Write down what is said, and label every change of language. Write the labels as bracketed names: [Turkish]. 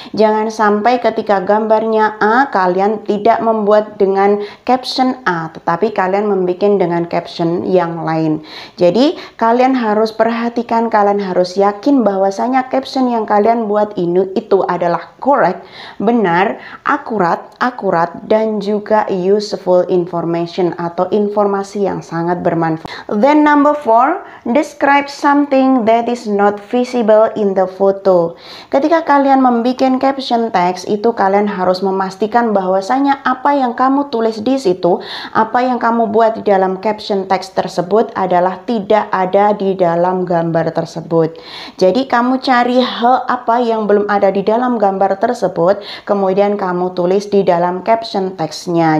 [Indonesian] Jangan sampai ketika gambarnya A, kalian tidak membuat dengan caption A, tetapi kalian membuat dengan caption yang lain. Jadi kalian harus perhatikan, kalian harus yakin bahwasanya caption yang kalian buat ini itu adalah correct, benar, akurat, dan juga [English] useful information [Indonesian] atau informasi yang sangat bermanfaat. [English] Then number 4, describe something that is not visible in the photo. [Indonesian] Ketika kalian membuat caption teks itu, kalian harus memastikan bahwasanya apa yang kamu tulis di situ, apa yang kamu buat di dalam caption teks tersebut adalah tidak ada di dalam gambar tersebut. Jadi kamu cari hal apa yang belum ada di dalam gambar tersebut, kemudian kamu tulis di dalam caption teksnya.